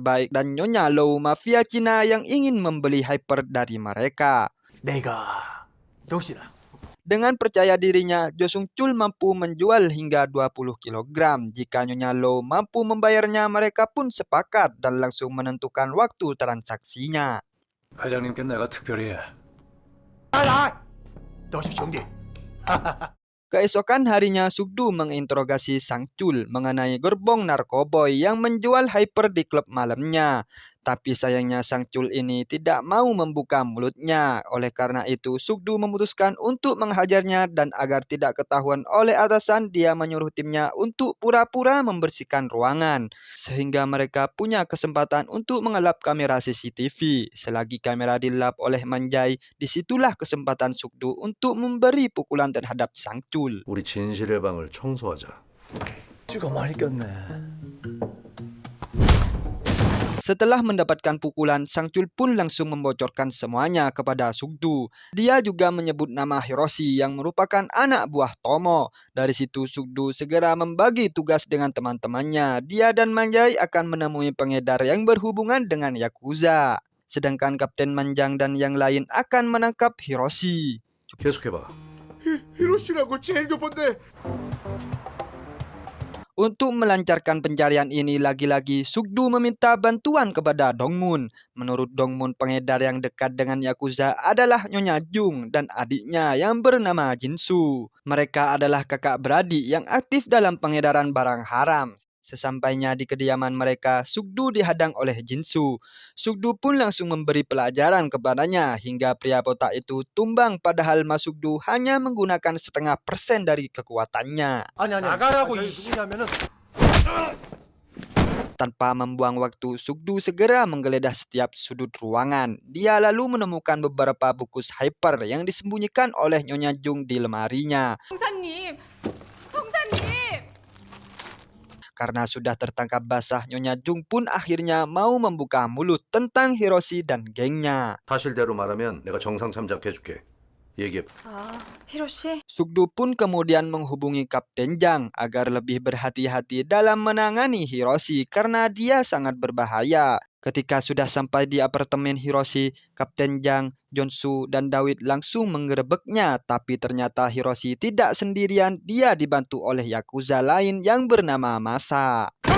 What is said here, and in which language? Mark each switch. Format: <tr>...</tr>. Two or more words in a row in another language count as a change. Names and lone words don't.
<id>Baik dan Nyonya Low mafia Cina yang ingin membeli Hyper dari mereka. Dengan percaya dirinya, Jo Sung-chul mampu menjual hingga 20 kg. Jika Nyonya Low mampu membayarnya, mereka pun sepakat dan langsung menentukan waktu transaksinya.</id> <ko>회장님께 내가 특별히 해.</ko> <id>Keesokan harinya, Sukdu menginterogasi Sang-chul mengenai gerbong narkoboy yang menjual Hyper di klub malamnya. Tapi sayangnya Sang-chul ini tidak mau membuka mulutnya. Oleh karena itu, Sukdu memutuskan untuk menghajarnya dan agar tidak ketahuan oleh atasan, dia menyuruh timnya untuk pura-pura membersihkan ruangan. Sehingga mereka punya kesempatan untuk mengelap kamera CCTV. Selagi kamera dilap oleh Manjai, disitulah kesempatan Sukdu untuk memberi pukulan terhadap Sang-chul.</id> <ko>우리 진실의 방을 청소하자. 쥐가 많이 꼈네.</ko> <id>Setelah mendapatkan pukulan, Sang-chul pun langsung membocorkan semuanya kepada Sukdu. Dia juga menyebut nama Hiroshi yang merupakan anak buah Tomo. Dari situ Sukdu segera membagi tugas dengan teman-temannya. Dia dan Manjai akan menemui pengedar yang berhubungan dengan Yakuza. Sedangkan Kapten Manjang dan yang lain akan menangkap Hiroshi.</id> <ko>계속해봐. 히로시라고 제일 급한데.</ko> <id>Untuk melancarkan pencarian ini, lagi-lagi Sukdu meminta bantuan kepada Dongmun. Menurut Dongmun, pengedar yang dekat dengan Yakuza adalah Nyonya Jung dan adiknya yang bernama Jinsu. Mereka adalah kakak beradik yang aktif dalam pengedaran barang haram. Sesampainya di kediaman mereka, Sukdu dihadang oleh Jinsu. Sukdu pun langsung memberi pelajaran kepadanya hingga pria botak itu tumbang, padahal Mas Sukdu hanya menggunakan 0,5% dari kekuatannya.</id> <ko>아니 나가라고, 저희 누구냐면은</ko> <id>Tanpa membuang waktu, Sukdu segera menggeledah setiap sudut ruangan. Dia lalu menemukan beberapa bungkus Hyper yang disembunyikan oleh Nyonya Jung di lemarinya.</id> <ko>형사님! 형사님!</ko> <id>Karena sudah tertangkap basah, Nyonya Jung pun akhirnya mau membuka mulut tentang Hiroshi dan gengnya.</id> <ko>사실대로 말하면 내가 정상 참작해줄게. 얘기해봐. 아, 히로시?</ko> <id>Sukdu pun kemudian menghubungi Kapten Jang agar lebih berhati-hati dalam menangani Hiroshi karena dia sangat berbahaya. Ketika sudah sampai di apartemen Hiroshi, Kapten Jang, Jonsu, dan Dawid langsung menggerebeknya. Tapi ternyata Hiroshi tidak sendirian, dia dibantu oleh Yakuza lain yang bernama Masa.</id>